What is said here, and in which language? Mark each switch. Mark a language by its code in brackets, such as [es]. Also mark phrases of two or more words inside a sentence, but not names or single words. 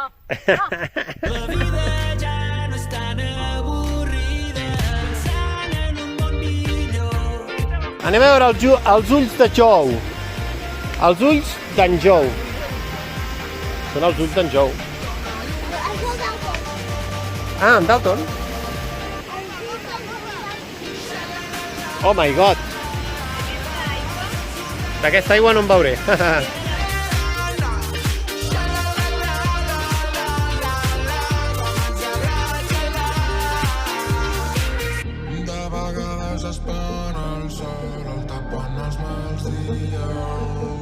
[ca] La vida ja no és tan avorrida, pensant en un món millor. Anem a veure els ulls de Jou. Els ulls d'en Jou. Són els ulls d'en Jou. Ah, en Dalton? [en] Oh my god! [ca] D'aquesta aigua no en veuré. De vegades es pon el sol, el tapen els mals dies.